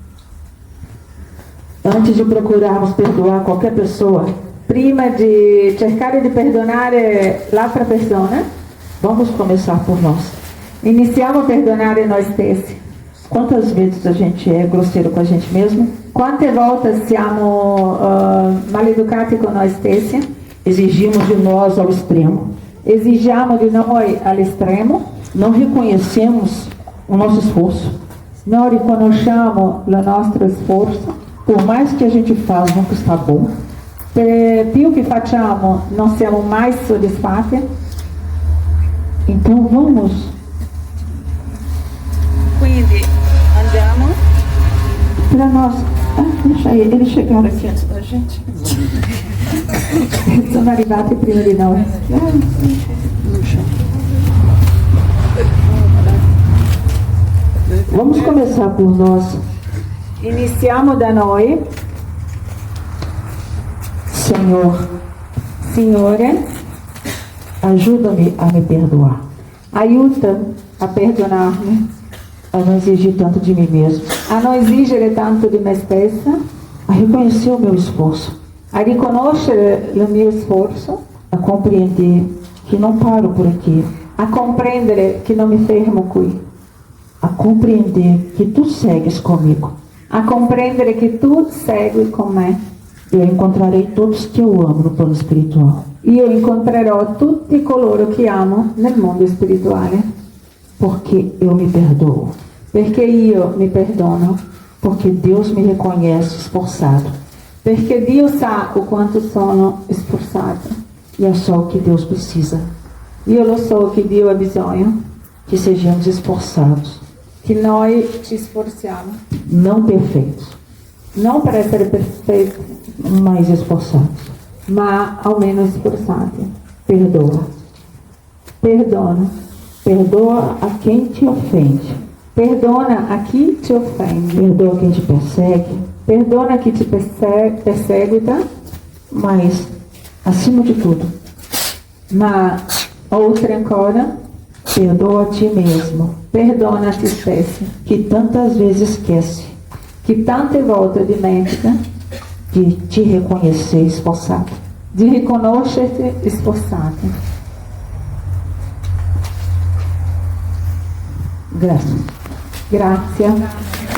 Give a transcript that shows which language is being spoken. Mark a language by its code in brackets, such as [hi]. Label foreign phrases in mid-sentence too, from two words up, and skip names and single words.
[pt] Antes de procurarmos perdoar qualquer pessoa, [it] Prima di cercare di perdonare l'altra persona, [pt] vamos começar por nós. [it] iniziamo a perdonare noi stessi. [pt] Quantas vezes a gente é grosseiro com a gente mesmo? [it] Quante volte siamo maleducati con noi stessi? [pt] Exigimos de nós ao extremo. [it] Esigiamo di noi all'estremo, [pt] Não reconhecemos o nosso esforço. [it] non riconosciamo il nostro sforzo. [pt] Por mais que a gente faça, nunca está bom. [it] Per più che facciamo non siamo mai soddisfatti. [pt] Então vamos [it] Quindi andiamo. [pt] para nós. Deixa eles chegaram aqui antes da gente. [it] Sono arrivati prima di noi. [pt] Vamos começar por nós. [it] Iniziamo da noi. [pt] Senhor, [it] Signore, [pt] ajuda-me a me perdoar, [it] aiuta a perdonarmi, [pt] a não exigir tanto de mim mesmo, [it] a non esigere tanto di me stessa, [pt] a reconhecer o meu esforço, [it] a riconoscere il mio sforzo, [pt] a compreender que não paro por aqui, [it] a comprendere che non mi fermo qui, [pt] a compreender que tu segues comigo. [it] a comprendere che tu segui con me. [pt] Eu encontrarei todos que eu amo no plano espiritual, [it] Io incontrerò tutti coloro che amo nel mondo spirituale, [pt] porque eu me perdoo, [it] perché io mi perdono, [pt] porque Deus me reconhece esforçado, [it] perché Dio sa o quanto sono sforzato. [pt] e é só o que Deus precisa, [it] Io lo so che Dio ha bisogno, [pt] que sejamos esforçados, [it] che noi ci sforziamo, [pt] não perfeitos, [it] non per essere perfetti, [pt] mas esforçados. [it] ma almeno sforzati. [pt] Perdoa. [it] Perdona. [pt] Perdoa a quem te ofende. [it] Perdona a chi ti offende. [pt] Perdoa quem te persegue. [it] Perdona chi ti perseguita, [pt] Mas, acima de tudo, [it] ma oltre ancora, [pt] perdoa a ti mesmo, [it] perdona a te stesso, [pt] que tantas vezes esquece [it] che tante volte dimentica [pt] de te reconhecer esforçado. [it] di riconoscerti sforzato. [pt] Graças. [it] Grazie.